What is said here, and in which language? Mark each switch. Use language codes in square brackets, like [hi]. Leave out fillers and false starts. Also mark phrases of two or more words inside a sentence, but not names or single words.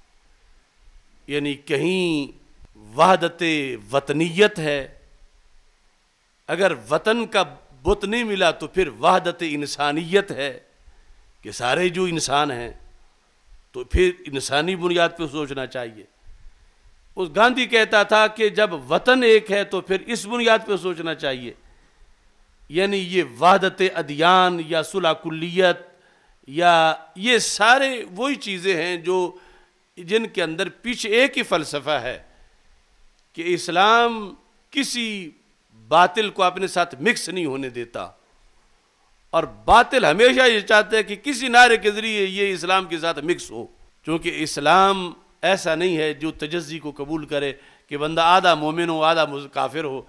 [ur] یعنی کہیں وحدت وطنیت ہے، اگر وطن کا بت نہیں ملا تو پھر وحدت انسانیت ہے کہ سارے جو انسان ہیں تو پھر انسانی بنیاد پہ سوچنا چاہیے۔ اس گاندھی کہتا تھا کہ جب وطن ایک ہے تو پھر اس بنیاد پہ سوچنا چاہیے۔ یعنی یہ وحدت ادیان یا صلح کلیت یا یہ سارے وہی چیزیں ہیں جو جن کے اندر پیچھے ایک ہی فلسفہ ہے کہ اسلام کسی باطل کو اپنے ساتھ مکس نہیں ہونے دیتا، اور باطل ہمیشہ یہ چاہتا ہے کہ کسی نعرے کے ذریعے یہ اسلام کے ساتھ مکس ہو، چونکہ اسلام ایسا نہیں ہے جو تجزی کو قبول کرے کہ بندہ آدھا مومن ہو آدھا کافر ہو۔